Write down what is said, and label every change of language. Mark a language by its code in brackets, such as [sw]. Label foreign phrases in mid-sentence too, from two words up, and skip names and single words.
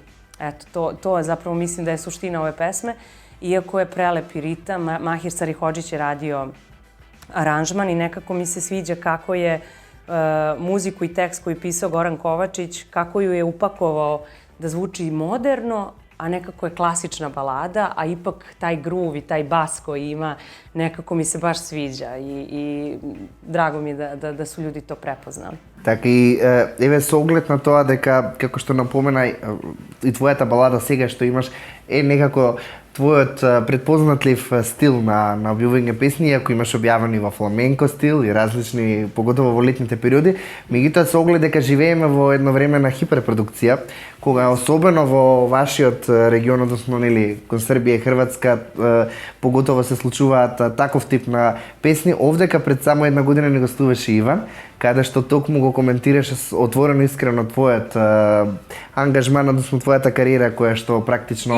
[sr] Eto, to je zapravo, mislim da je suština ove pesme. Iako je prelepi ritam, Mahir Sarihodžić je radio aranžman i nekako mi se sviđa kako je muziku i tekst koji je pisao Goran Kovačić, kako ju je upakovao da zvuči moderno, a nekako je klasična balada, a ipak taj groove i taj bas koji ima, nekako mi se baš sviđa i drago mi je da su ljudi to prepoznali. [mk] Така и еве со оглед на тоа дека, како што напомена и твојата балада сега што имаш, е некако твојот предпознатлив стил на објавување песни, ако имаш објавени во фламенко стил и различни, поготово во летните периоди, меѓутоа со оглед дека живееме во едно време на хиперпродукција, кога особено во вашиот регион, односно нели кон Србија и Хрватска, поготово се случуваат таков тип на песни, овдека пред само една година ни гостуваше Иван, каде што токму го коментираше отворено искрено твојот ангажман, односно твојата кариера која што практично